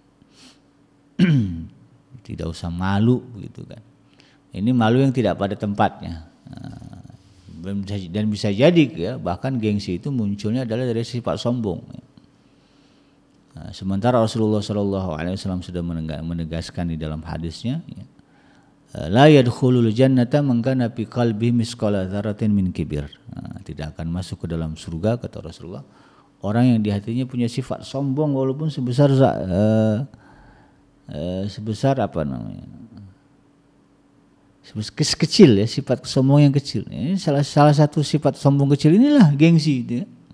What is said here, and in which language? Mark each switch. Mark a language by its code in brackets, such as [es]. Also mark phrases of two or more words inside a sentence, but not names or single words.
[id] Tidak usah malu gitu kan. Ini malu yang tidak pada tempatnya. Dan bisa jadi ya, bahkan gengsi itu munculnya adalah dari sifat sombong. Nah, sementara Rasulullah SAW sudah menegaskan di dalam hadisnya, ya, [ar] لا يدخل الجنة من كان في قلبه مثقال ذرة من كبر. [id] Nah, tidak akan masuk ke dalam surga kata Rasulullah orang yang di hatinya punya sifat sombong walaupun sebesar kecil ya, sifat sombong yang kecil. Ini salah satu sifat sombong kecil inilah gengsi itu ya.